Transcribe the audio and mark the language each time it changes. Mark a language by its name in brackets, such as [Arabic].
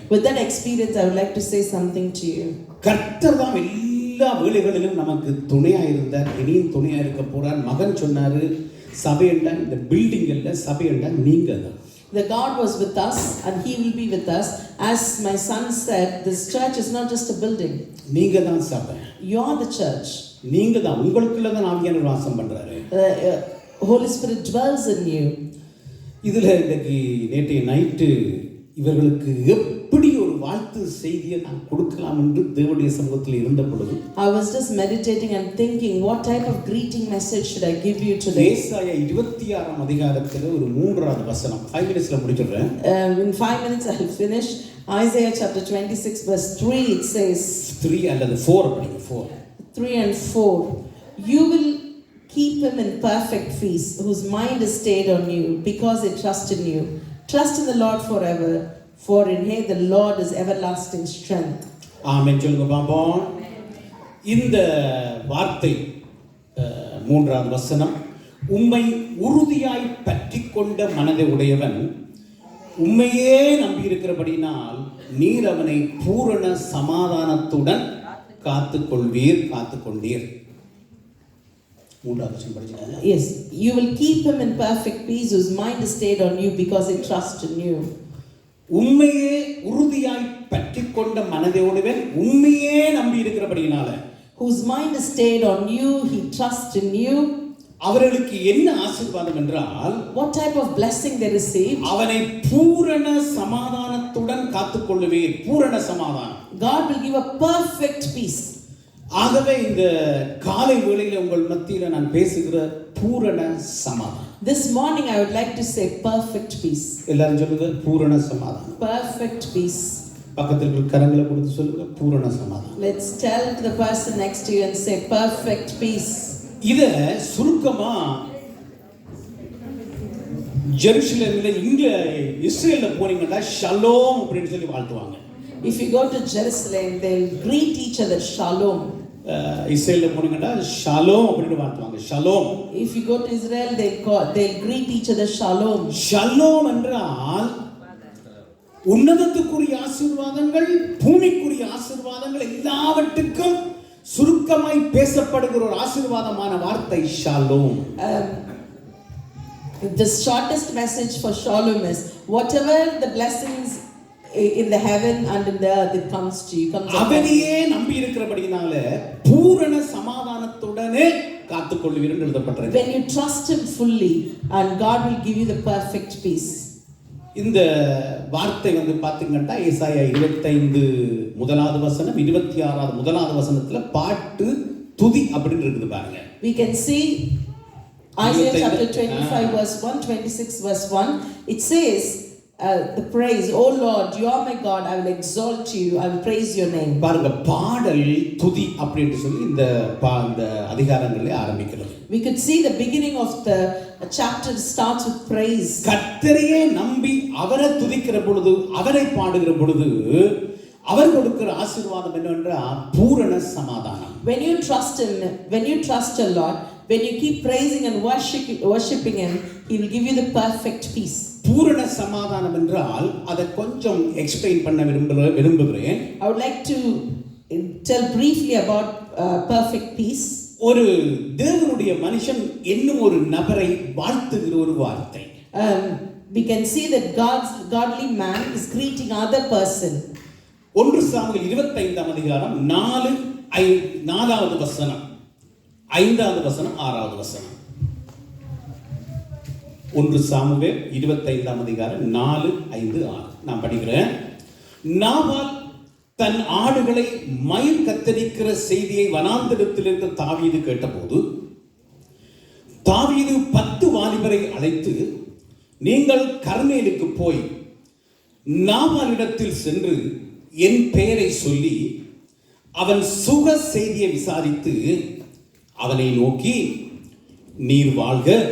[English] With that experience I would like to say something to you. [Tamil] கர்த்தர் தான் எல்லா வேளைகளிலும் நமக்கு துணையா இருந்தார், இனியும் துணையா இருக்க போறார். மகன் சொன்னாரு, சபை என்றால் இந்த பில்டிங் இல்ல, சபை என்றால் நீங்க தான். [English] The God was with us and He will be with us. As my son said, this church is not just a building. [Tamil] நீங்க தான் சபை. [English] You are the church. [Tamil] நீங்க தான், உங்களுக்குள்ள தான் ஆவியானவர் வாசம் பண்றாரு. [English] Holy Spirit dwells in you. [Tamil] இதுல இன்னைக்கு நேற்றைய நைட்டு இவர்களுக்கு எப்படி ஒரு வாழ்த்து செய்தியை நான் கொடுக்கலாம் என்று தேவனுடைய சமூகத்தில் இருந்த பொழுது [English] I was just meditating and thinking what type of greeting message should I give you today. [Tamil] ஏசாயா 26 அதிகாரத்தில் ஒரு 3வது வசனம் 5 மினிட்ஸ்ல முடிச்சிடுறேன். [English] In 5 minutes I will finish. Isaiah chapter 26 verse 3 it says [Tamil] 3 அல்லது 4 படிங்க 4. [English] 3 and 4. You will keep him in perfect peace whose mind is stayed on you because they trust in you. Trust in the Lord forever, for in Him the Lord is everlasting strength. [Tamil] ஆமென் சொல்லுங்க பாப்போம். இந்த வார்த்தை 3வது வசனம், உம்மை உறுதியாய் பற்றிக்கொண்ட மனதை உடையவன் உம்மையே நம்பி இருக்கிறபடினால் நீர் அவனை பூரண சமாதானத்துடன் காத்துக்கொண்டீர். 3வது வசனம் படிச்சுக்கோங்க. [English] Yes, you will keep him in perfect peace whose mind is stayed on you because he trusts in you. [Tamil] உம்மையே உறுதியாய் பற்றிக்கொண்ட மனதோடுவன் உம்மையே நம்பி இருக்கிறபடினால [English] whose mind is stayed on you, he trusts in you. [Tamil] அவர்களுக்கு என்ன ஆசீர்வாதம் என்றால், [English] what type of blessing they receive? [Tamil] அவனை பூரண சமாதானத்துடன் காத்துக்கொள்ளுவேன். பூரண சமாதானம். [English] God will give a perfect peace. [Tamil] ஆகவே இந்த காலை வேளையில உங்கள் மத்தியில நான் பேசுகிற பூரண சமாதானம். [English] This morning I would like to say perfect peace. [Tamil] எல்லாரும் சொல்லுங்க பூரண சமாதானம். [English] Perfect peace. [Tamil] பக்கத்துல இருக்கிற கரங்களை கொடுத்து சொல்லுங்க பூரண சமாதானம். [English] Let's tell to the person next to you and say perfect peace. [Tamil] இத சுருக்கமா ஜெருசலேம்ல இங்க இஸ்ரேல்ல போனீங்கன்னா ஷலோம் அப்படின்னு சொல்லி வாழ்த்துவாங்க. [English] If you go to Jerusalem, they'll greet each other shalom. [Tamil] இஸ்ரேல்ல போனீங்கன்னா ஷலோம் அப்படின்னு வாழ்த்துவாங்க. Shalom. [English] If you go to Israel, they'll greet each other shalom. [Tamil] Shalom என்றால் உன்னதத்துக்குரிய ஆசீர்வாதங்கள், பூமிக்குரிய ஆசீர்வாதங்கள் எல்லாவற்றுக்கும் சுருக்கமாய் பேசப்படுகிற ஒரு ஆசீர்வாதமான வார்த்தை shalom. [English] The shortest message for shalom is whatever the blessings in the heaven and in the earth, it comes to you. [Tamil] அவனையே நம்பி இருக்கிறபடியினால பூரண சமாதானத்துடனே காத்துக்கொள்வீர் என்று எழுதப்பட்டிருக்கு. [English] When you trust him fully, and God will give you the perfect peace. [Tamil] இந்த வார்த்தை பாத்தீங்கன்னா ஏசாயா 25 முதலாவது வசனம் 26வது முதலாவது வசனத்துல பாட்டு துதி அப்படின்னு இருக்குது பாருங்க. [English] We can see Isaiah chapter 25 verse 1, 26 verse 1. It says the praise, oh Lord, you are my God, I will exalt you, I will praise your name. [Tamil] பாருங்க பாடல் துதி அப்படினு சொல்லி இந்த அதிகாரங்களே ஆரம்பிக்கிறது. [English] We could see the beginning of the chapter starts with praise. [Tamil] கர்த்தரையே நம்பி அவரை துதிக்கிற பொழுது, அவரை பாடுகிற பொழுது அவர் கொடுக்கிற ஆசீர்வாதம் என்னவென்றால் பூரண சமாதானம். [English] When you trust him, when you trust a lot, when you keep praising and worshiping him, he will give you the perfect peace. [Tamil] பூரண சமாதானம் என்றால் அதை கொஞ்சம் எக்ஸ்பிளைன் பண்ண விரும்புகிறேன். [English] I would like to tell briefly about perfect peace. [Tamil] ஒரு தேவனுடைய மனுஷன் என்னும் ஒரு நபரை வாழ்த்துகிற ஒரு வார்த்தை. [English] We can see that godly man is greeting other person. [Tamil] 1 Samuel 25ஆம் அதிகாரம் 4வது வசனம் 5வது வசனம் 6வது வசனம். 1 சாமுவேல் 25ஆம் அதிகாரம் 4, 5, 6 நான் படிக்கிறேன். நாபால் தன் ஆடுகளை மயிர் கத்தரிக்கிற செய்தியை வனாந்தரத்தில் இருந்த தாவீது கேட்டபோது தாவீது 10 வாலிபரை அழைத்து, நீங்கள் கர்மேலுக்கு போய் நாபாலிடத்தில் சென்று என் பெயரை சொல்லி அவன் சுக செய்தியை விசாரித்து அவனை நோக்கி, நீர் வாழ்க,